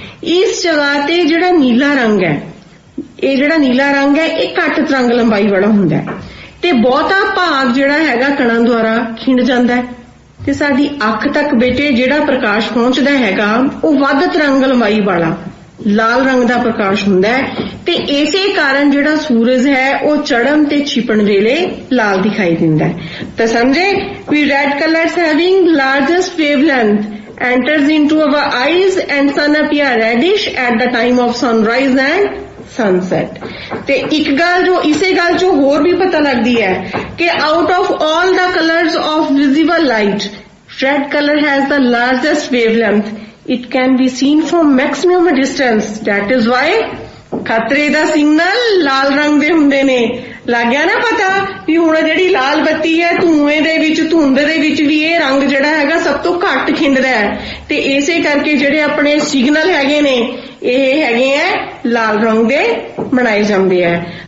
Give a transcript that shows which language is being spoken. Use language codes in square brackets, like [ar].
[pa] ਇਸ ਜਗ੍ਹਾ ਤੇ ਜਿਹੜਾ ਨੀਲਾ ਰੰਗ ਹੈ, ਇਹ ਜਿਹੜਾ ਨੀਲਾ ਰੰਗ ਹੈ ਇਹ ਘੱਟ ਤਰੰਗ ਲੰਬਾਈ ਵਾਲਾ ਹੁੰਦਾ ਹੈ ਤੇ ਬਹੁਤਾ ਭਾਗ ਜਿਹੜਾ ਹੈਗਾ ਕਣਾਂ ਦੁਆਰਾ ਖਿੰਡ ਜਾਂਦਾ ਹੈ ਤੇ ਸਾਡੀ ਅੱਖ ਤੱਕ ਬੇਟੇ ਜਿਹੜਾ ਪ੍ਰਕਾਸ਼ ਪਹੁੰਚਦਾ ਹੈਗਾ ਉਹ ਵੱਧ ਤਰੰਗ ਲੰਬਾਈ ਵਾਲਾ ਲਾਲ ਰੰਗ ਦਾ ਪ੍ਰਕਾਸ਼ ਹੁੰਦਾ ਹੈ ਤੇ ਇਸੇ ਕਾਰਨ ਜਿਹੜਾ ਸੂਰਜ ਹੈ ਉਹ ਚੜ੍ਹਨ ਤੇ ਛਿਪਣ ਵੇਲੇ ਲਾਲ ਦਿਖਾਈ ਦਿੰਦਾ ਹੈ। ਤਾਂ ਸਮਝੇ ਵੀ [en] Red colours having largest wavelength enters into our eyes and sun appear reddish at the time of sunrise and sunset। [pa] ਤੇ ਇੱਕ ਗੱਲ ਜੋ ਇਸੇ ਗੱਲ ਚੋਂ ਹੋਰ ਵੀ ਪਤਾ ਲੱਗਦੀ ਹੈ ਕਿ [en] out of all the colors of visible light, red color has the largest wavelength। It can be seen from maximum distance। That is why [pa] ਖਤਰੇ ਦਾ ਸਿਗਨਲ ਲਾਲ ਰੰਗ ਦੇ ਹੁੰਦੇ ਨੇ। ਲੱਗ ਗਿਆ ਨਾ ਪਤਾ ਵੀ ਹੁਣ ਜਿਹੜੀ ਲਾਲ ਬੱਤੀ ਹੈ ਧੂਏ ਦੇ ਵਿੱਚ ਧੁੰਦ ਦੇ ਵਿੱਚ ਵੀ ਇਹ ਰੰਗ ਜਿਹੜਾ ਹੈਗਾ ਸਭ ਤੋਂ ਘੱਟ ਖਿੰਡਦਾ ਹੈ ਤੇ ਇਸੇ ਕਰਕੇ ਜਿਹੜੇ ਆਪਣੇ ਸਿਗਨਲ ਹੈਗੇ ਨੇ ਇਹ ਹੈਗੇ ਆ ਲਾਲ ਰੰਗ ਦੇ ਬਣਾਏ ਜਾਂਦੇ ਆ।